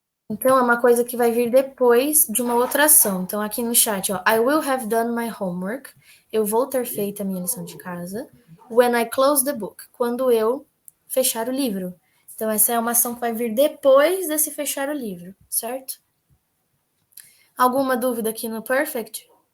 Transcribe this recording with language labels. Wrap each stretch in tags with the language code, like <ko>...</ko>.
<pt>Então, é uma coisa que vai vir depois de uma outra ação. Então, aqui no chat, ó,</pt> <en>I will have done my homework.</en> <pt>Eu vou ter feito a minha lição de casa.</pt> <en>When I close the book.</en> <pt>Quando eu fechar o livro. Então, essa é uma ação que vai vir depois desse fechar o livro, certo? Alguma dúvida aqui no perfect?</pt>